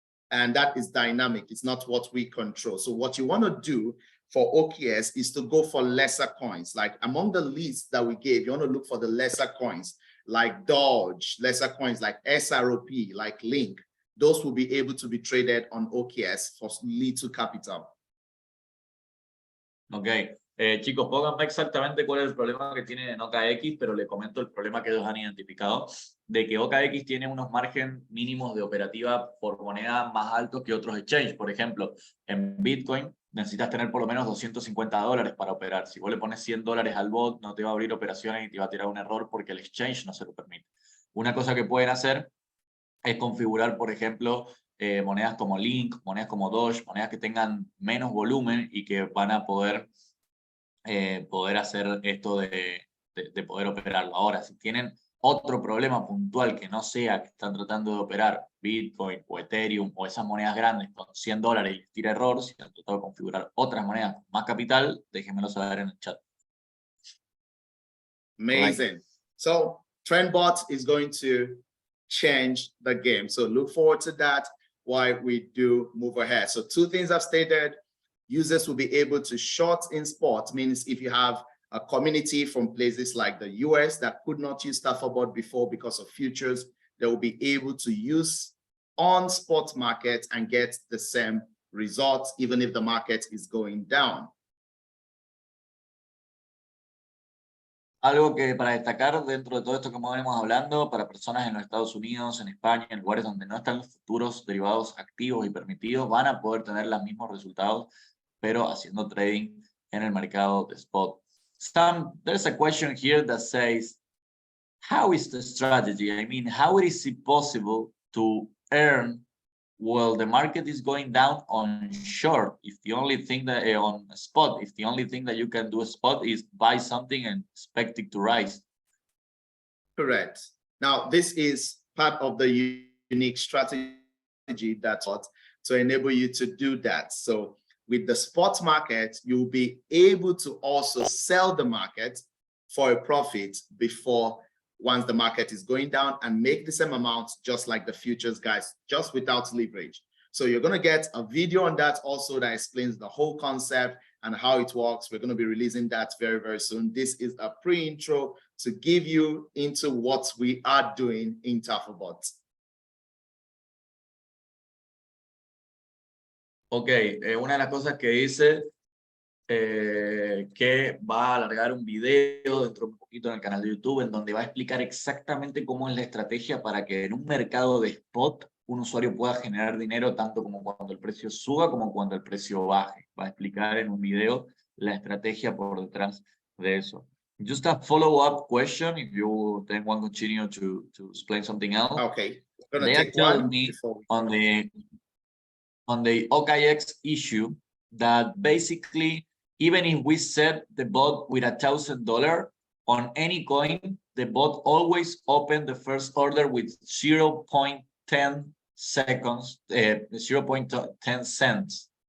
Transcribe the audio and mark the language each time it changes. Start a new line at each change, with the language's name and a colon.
English: And that is dynamic. It's not what we control. So what you want to do for OKX is to go for lesser coins. Like among the lists that we gave, you want to look for the lesser coins like Doge, lesser coins like SROP, like Link. Those will be able to be traded on OKX for little capital.
Spanish: Ok, chicos, pónganme exactamente cuál es el problema que tiene en OKX, pero le comento el problema que ellos han identificado, de que OKX tiene unos margen mínimos de operativa por moneda más altos que otros exchanges. Por ejemplo, en Bitcoin necesitas tener por lo menos $250 para operar. Si vos le pones $100 al bot, no te va a abrir operaciones y te va a tirar un error porque el exchange no se lo permite. Una cosa que pueden hacer es configurar, por ejemplo, monedas como Link, monedas como Doge, monedas que tengan menos volumen y que van a poder hacer esto de poder operarlo. Ahora, si tienen otro problema puntual que no sea que están tratando de operar Bitcoin o Ethereum o esas monedas grandes con $100 y les tira error, si han tratado de configurar otras monedas con más capital, déjenmelo saber en el chat.
English: Amazing. So Trendbot is going to change the game. So look forward to that while we do move ahead. So 2 things I've stated. Users will be able to short in spot, means if you have a community from places like the US that could not use Tafabot before because of futures, they will be able to use on spot market and get the same results, even if the market is going down.
Spanish: Algo que para destacar dentro de todo esto que venimos hablando, para personas en los Estados Unidos, en España, en lugares donde no están los futuros derivados activos y permitidos, van a poder tener los mismos resultados, pero haciendo trading en el mercado de spot.
English: Sam, there's a question here that says, how is the strategy? I mean, how is it possible to earn while the market is going down on short? If the only thing that on spot, if the only thing that you can do a spot is buy something and expect it to rise. Correct. Now, this is part of the unique strategy that's to enable you to do that. So with the spot market, you'll be able to also sell the market for a profit before once the market is going down and make the same amount just like the futures guys, just without leverage. So you're going to get a video on that also that explains the whole concept and how it works. We're going to be releasing that very, very soon. This is a pre-intro to give you into what we are doing in Tafabot.
Spanish: Ok, una de las cosas que dice que va a alargar un video dentro de un poquito en el canal de YouTube en donde va a explicar exactamente cómo es la estrategia para que en un mercado de spot un usuario pueda generar dinero tanto como cuando el precio suba como cuando el precio baje. Va a explicar en un video la estrategia por detrás de eso.
English: Just a follow-up question, if you then want to continue to explain something else. Okay, They are telling me on the OKX issue that basically, even if we set the bot with $1,000 on any coin, the bot always open the first order with 0.10 seconds, 0.10 cents.